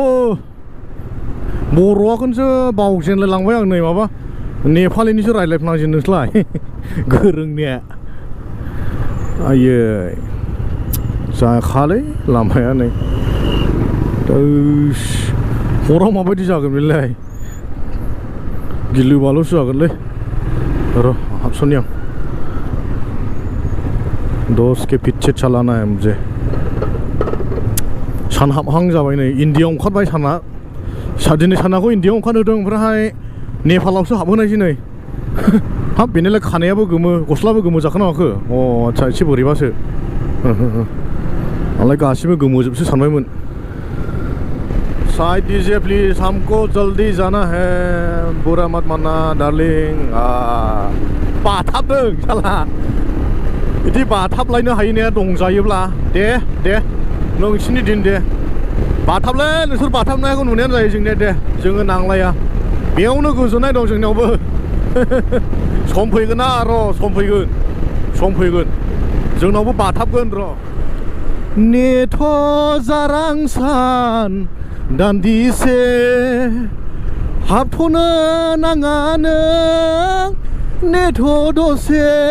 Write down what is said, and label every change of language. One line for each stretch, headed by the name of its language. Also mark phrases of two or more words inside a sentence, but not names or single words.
Bodo: बर'आखौसो बावजेनलायलांबाय आं नै माबा नेपालिनिसो रायज्लायफ्लांजेननोसैलाय गोरोंनिया आयै जाखालै लामाया नै हराव माबायदि जागोन बेलाय गिलु बालुसो जागोनलै र' हाबस'नि आं
Hindi: 10 के पीछे चलाना है मुझे
Bodo: सान हाबहां जाबाय नै इन्डियायाव ओंखारबाय साना दिनै सानाखौ इन्डियायाव ओंखारहोदों ओमफ्रायहाय नेपालावसो हाबहोनायसै नै हाब बेनिलाय खानायाबो गोमो गस्लाबो गोमो जाखोना माखो अ आच्छा एसे बोरैबासो आंलाय गासिबो गोमोजोबसो सानबायमोन
Hindi: साइड दीजिए प्लीज हमको जल्दी जाना है बुरा मत मानना
Bodo: डार्लिंग बाथाबदों साला बिदि बाथाबलायनो हायैनाया दंजायोब्ला दे नोंसिनि दिन दे बाथाबलै नोंसोर बाथाबनायखौ नुनायानो जायो जोंनिया दे जोङो नांलाया बेयावनो गोजोननाय दं जोंनियावबो सम फैगोन ना र' सम फैगोन जोंनावबो बाथाबगोन र' नेथ' जारां सान दान्दिसे हाबथ'नो नाङा नों नेथ' दसे